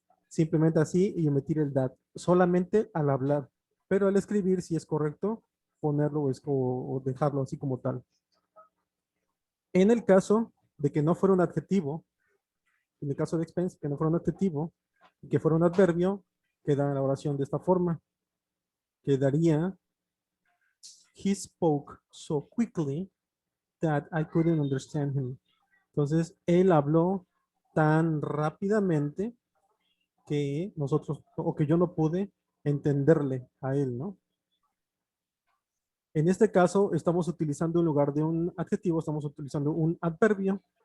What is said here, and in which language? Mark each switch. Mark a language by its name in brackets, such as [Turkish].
[Spanish] Simplemente así y omitir el that, solamente al hablar, pero al escribir, si es correcto, ponerlo o dejarlo así como tal. En el caso de que no fuera un adjetivo, en el caso de expense, que no fuera un adjetivo, y que fuera un adverbio, queda la oración de esta forma. Quedaría, [English] he spoke so quickly that I couldn't understand him. [Spanish] Entonces, él habló tan rápidamente que nosotros, o que yo no pude entenderle a él, ¿no? En este caso, estamos utilizando en lugar de un adjetivo, estamos utilizando un adverbio.